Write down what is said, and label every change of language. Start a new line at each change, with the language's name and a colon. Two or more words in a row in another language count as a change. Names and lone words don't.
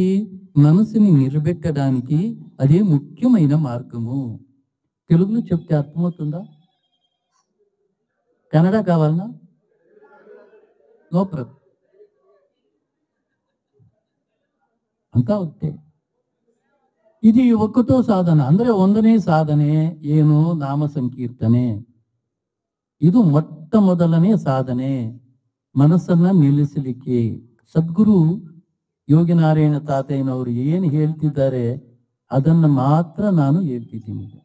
Telugu: మనసుని నిలబెట్టడానికి అదే ముఖ్యమైన మార్గము. తెలుగులో చెప్తే అర్థమవుతుందా? కన్నడ కావాలనా?
English: no problem,
Telugu: అంతా ఒకటే. ఇది ఒక్కటో సాధన
Kannada: ಅಂದರೆ ಒಂದನೇ ಸಾಧನೆ ಏನು? ನಾಮ ಸಂಕೀರ್ತನೆ. ಇದು ಮೊಟ್ಟ ಮೊದಲನೇ ಸಾಧನೆ ಮನಸ್ಸನ್ನ ನಿಲ್ಲಿಸಲಿಕ್ಕೆ. ಸದ್ಗುರು ಯೋಗಿ ನಾರಾಯಣ ತಾತಯ್ಯನವರು ಏನು ಹೇಳ್ತಿದ್ದಾರೆ ಅದನ್ನು ಮಾತ್ರ ನಾನು ಹೇಳ್ತಿದ್ದೀನಿ.